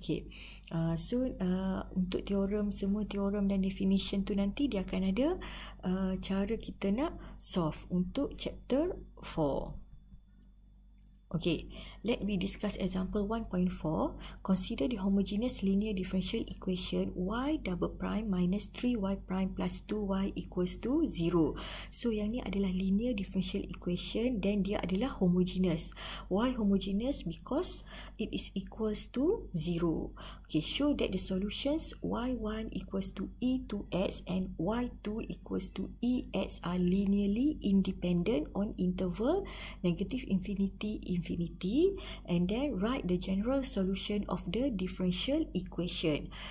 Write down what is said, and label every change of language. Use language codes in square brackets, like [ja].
[ms] Okay, so untuk teorem, semua teorem dan definition tu nanti dia akan ada cara kita nak solve untuk chapter 4. [en] Okay, let me discuss example 1.4. Consider the homogeneous linear differential equation y double prime minus 3y prime plus 2y equals to 0. [ms] So yang ni adalah linear differential equation dan dia adalah homogeneous. [en] Why homogeneous? Because it is equals to 0. Okay, show that the solutions y1 equals to e2x and y2 equals to ex are linearly independent on interval negative infinity infinity, and then write the general solution of the differential equation.